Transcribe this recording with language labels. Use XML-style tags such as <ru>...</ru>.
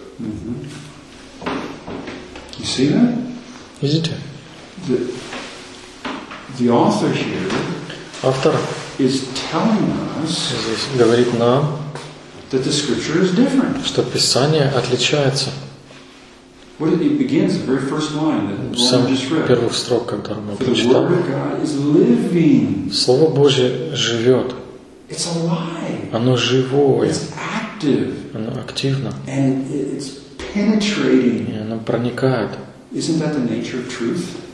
<en>You see that?</en> <ru>Видите?</ru> <en>The author here</en> <ru>автор</ru> <en>is telling us,</en> <ru>здесь говорит нам,</ru> <en>that the scripture is different.</en> <ru>Что писание отличается.</ru> <en>What it begins, the very first line that</en> <ru>Сам</ru> <en>just read.</en> <ru>Первых строк, которые мы прочитали.</ru> <en>The word of God is living.</en> <ru>Слово Божье живет.</ru> <en>It's alive.</en> <ru>Оно живое.</ru> <en>It's active.</en> <ru>Оно активно.</ru> <en>And it's penetrating.</en> <ru>И оно проникает.</ru> <en>Isn't that the nature of truth?</en>